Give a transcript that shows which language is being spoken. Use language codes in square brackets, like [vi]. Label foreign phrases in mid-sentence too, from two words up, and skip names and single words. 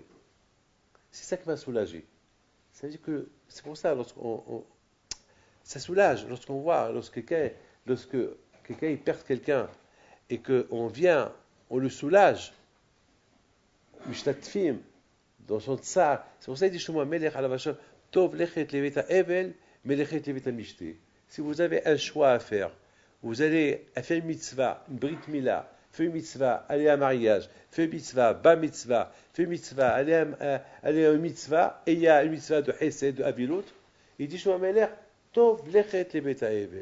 [fr] C'est ça qui m'a soulagé. Ça veut dire que c'est pour ça ça soulage lorsqu'on voit lorsque quelqu'un il perd quelqu'un et qu'on vient, on le soulage. משתתפים dans son tsar. C'est pour ça qu'il dit [he] שלמה מלך עליו השלום, טוב ללכת לבית אבל מלכת לבית משתה. [fr] Si vous avez un choix à faire, vous allez faire une mitzvah, une [he] ברית מילה, [fr] faire une mitzvah, aller à un mariage, faire une mitzvah, [he] בר מצווה, [fr] faire une mitzvah, aller à une mitzvah, et il y a une mitzvah de Hesed, de Avilot, il dit [he] שלמה מלך, טוב ללכת לבית אבל.